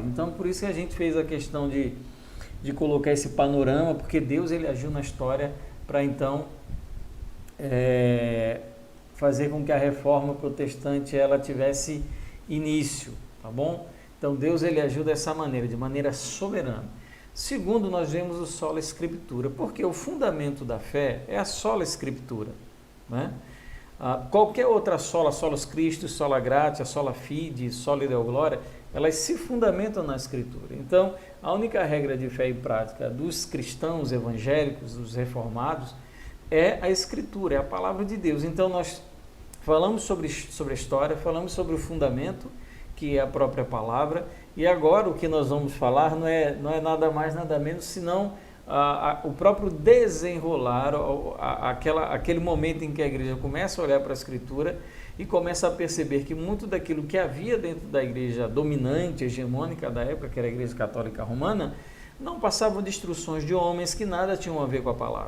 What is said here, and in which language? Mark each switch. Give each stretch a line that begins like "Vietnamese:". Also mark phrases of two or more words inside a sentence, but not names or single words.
Portuguese: Então, por isso que a gente fez a questão de colocar esse panorama, porque Deus ele agiu na história para então fazer com que a reforma protestante ela tivesse início, tá bom? Então Deus ele agiu dessa maneira, de maneira soberana. Segundo, nós vemos o
Latin: sola escritura,
Portuguese: porque o fundamento da fé é a
Latin: sola escritura,
Portuguese: né? Qualquer outra
Latin: sola, solos Christus, sola gratia, sola fide, sola deo gloria,
Portuguese: elas se fundamentam na escritura. Então, a única regra de fé e prática dos cristãos evangélicos, dos reformados, é a escritura, é a palavra de Deus. Então, nós falamos sobre a história, falamos sobre o fundamento, que é a própria palavra, e agora o que nós vamos falar não é nada mais, nada menos, senão o próprio desenrolar, aquele momento em que a igreja começa a olhar para a Escritura e começa a perceber que muito daquilo que havia dentro da igreja dominante, hegemônica da época, que era a Igreja Católica Romana, não passavam de instruções de homens que nada tinham a ver com a palavra.